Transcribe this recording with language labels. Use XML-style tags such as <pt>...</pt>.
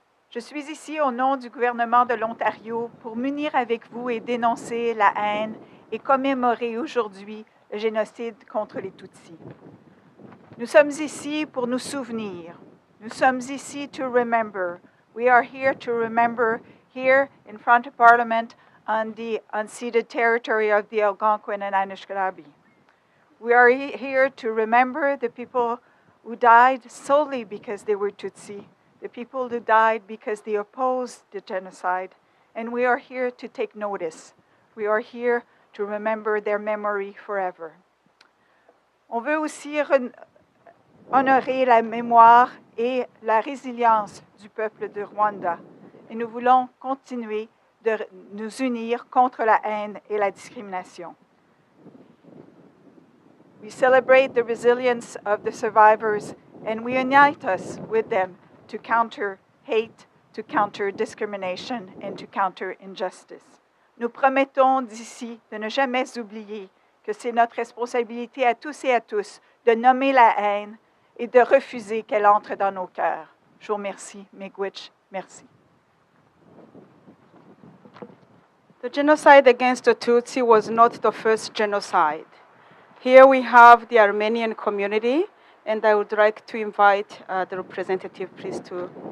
<fr>Je suis ici au nom du gouvernement de l'Ontario pour m'unir avec vous et dénoncer la haine et commémorer aujourd'hui le génocide contre les Tutsis. Nous sommes ici pour nous souvenir. Nous sommes ici</fr> <en>to remember. We are here to remember here in front of Parliament on the unceded territory of the Algonquin and Anishinaabe. We are here to remember the people who died solely because they were Tutsi, the people who died because they opposed the genocide, and we are here to take notice. We are here to remember their memory forever.</en> <fr>On veut aussi honorer la mémoire et la résilience du peuple de Rwanda, et nous voulons continuer de nous unir contre la haine et la discrimination.</fr> <en>We celebrate the resilience of the survivors, and we unite us with them to counter hate, to counter discrimination, and to counter injustice.</en> <fr>Nous promettons d'ici de ne jamais oublier que c'est notre responsabilité à tous et à tous de nommer la haine et de refuser qu'elle entre dans nos cœurs. Je vous remercie. Miigwech, merci.</fr> <en>The genocide against the Tutsi was not the first genocide. Here we have the Armenian community, and I would like to invite the representative, please, to.</en>